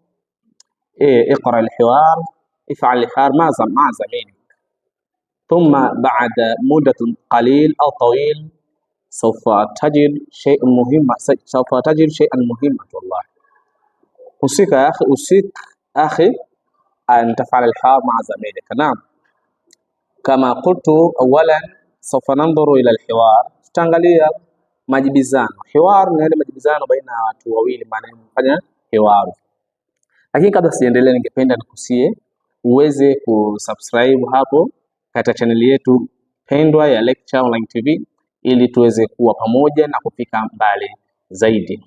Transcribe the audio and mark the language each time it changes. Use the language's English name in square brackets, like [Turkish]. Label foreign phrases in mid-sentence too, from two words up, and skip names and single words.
[Arabic] اقرأ الحوار، افعل الحوار مع زميلك، ثم بعد مدة قليل أو طويل سوف تجد شيئا مهما والله. أوصيك أخي أن تفعل الحوار مع زميلك. نعم، كما قلت أولا سوف ننظر إلى الحوار، [Swahili] tutaangalia majibizano. Hiwar ni yale majibizano baina ya watu wawili, maana yanafanya hiwar. Lakini kabla siendelee, ningependa nikusie uweze kusubscribe hapo katika channel yetu pendwa ya Lecture Online TV ili tuweze kuwa pamoja na kufika mbali zaidi.